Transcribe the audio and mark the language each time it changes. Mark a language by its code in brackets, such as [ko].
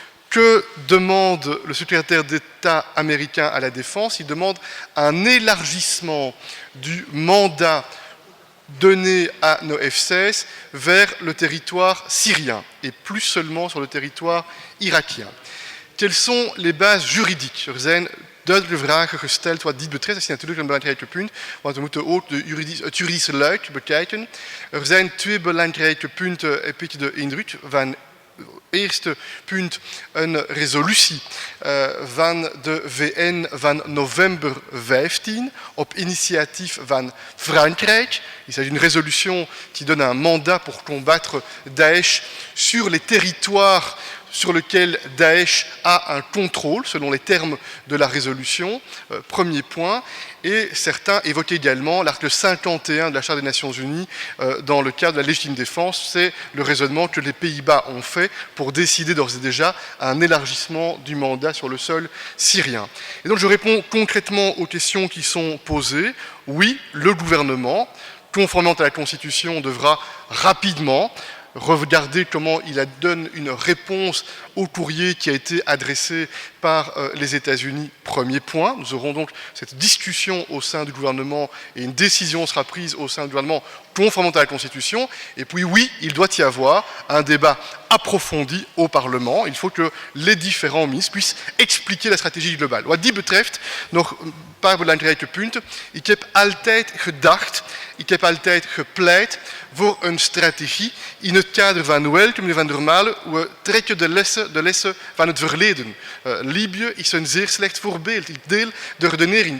[fr] Que demande le secrétaire d'État américain à la Défense? Il demande un élargissement du mandat donné à nos F-16 vers le territoire syrien et plus seulement sur le territoire irakien. Quelles sont les bases juridiques? [nl] Er zijn duidelijke vragen gesteld wat dit betreft. Dat is natuurlijk een belangrijk punt, want we moeten ook het juridische luik bekijken. Er zijn 2 belangrijke punten, heb ik de indruk, van eerste punt een resolutie van de VN van november 15 op initiatief van Frankrijk. [fr] Il s'agit d'une résolution qui donne un mandat pour combattre Daesh sur les territoires sur lequel Daesh a un contrôle, selon les termes de la résolution, premier point. Et certains évoquent également l'article 51 de la Charte des Nations Unies dans le cadre de la légitime défense. C'est le raisonnement que les Pays-Bas ont fait pour décider d'ores et déjà un élargissement du mandat sur le sol syrien. Et donc je réponds concrètement aux questions qui sont posées. Oui, le gouvernement, conformément à la Constitution, devra rapidement Regardez comment il donne une réponse au courrier qui a été adressé par les États-Unis. Premier point. Nous aurons donc cette discussion au sein du gouvernement et une décision sera prise au sein du gouvernement conformément à la Constitution. Et puis oui, il doit y avoir un débat approfondi au Parlement. Il faut que les différents ministres puissent expliquer la strategie globale. [nl] Wat die betreft, nog een paar belangrijke punten. Ik heb altijd gedacht, ik heb altijd gepleit voor een strategie in het kader van welke, meneer Van der Malen, we trekken de lessen van het verleden. Libië is een zeer slecht voorbeeld. Ik deel de redenering.